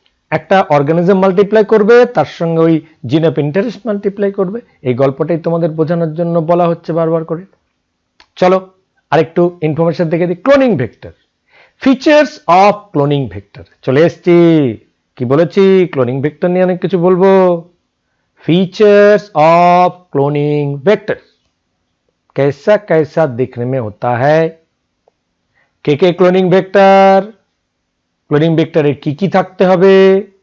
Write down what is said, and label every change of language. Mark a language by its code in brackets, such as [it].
[bn] একটা organism multiply করবে, তার সঙ্গে ওই জিন অফ ইন্টারেস্ট মাল্টিপ্লাই করবে। এই গল্পটাই তোমাদের বোঝানোর জন্য বলা হচ্ছে বারবার করে। চলো আরেকটু ইনফরমেশন দেখে দিই। Cloning vector, features of cloning vector. চলে এসছি, কি বলেছি, ক্লোনিং ভেক্টর নিয়ে অনেক কিছু বলবো। [hi] फीचर्स ऑफ क्लोनिंग वेक्टर, कैसा कैसा दिखने में होता है। [bn] के क्लोनिंग वेक्टर, ক্লোনিং ভেক্টরে কি কি থাকতে হবে।